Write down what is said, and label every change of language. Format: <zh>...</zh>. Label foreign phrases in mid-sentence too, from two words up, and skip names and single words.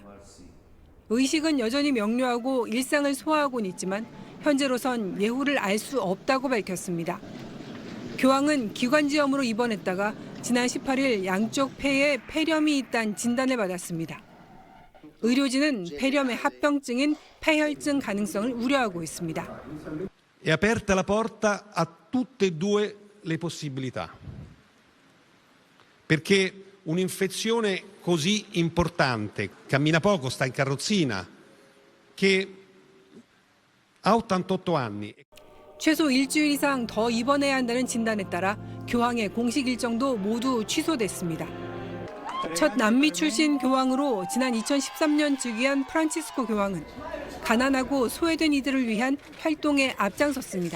<ko>의식은 여전히 명료하고 일상을 소화하고는 있지만 현재로선 예후를 알 수 없다고 밝혔습니다. 교황은 기관지염으로 입원했다가 지난 18일 양쪽 폐에 폐렴이 있다는 진단을 받았습니다. 의료진은 폐렴의 합병증인 폐혈증 가능성을 우려하고 있습니다.</ko> <it>È aperta la porta a tutte e due le possibilità. Perché un'infezione così importante, cammina poco, sta in carrozzina, che ha 88 anni.</it> <ko>최소 일주일 이상 더 입원해야 한다는 진단에 따라 교황의 공식 일정도 모두 취소됐습니다. 첫 남미 출신 교황으로 지난 2013년 즉위한 프란치스코 교황은 가난하고 소외된 이들을 위한 활동에 앞장섰습니다.</ko>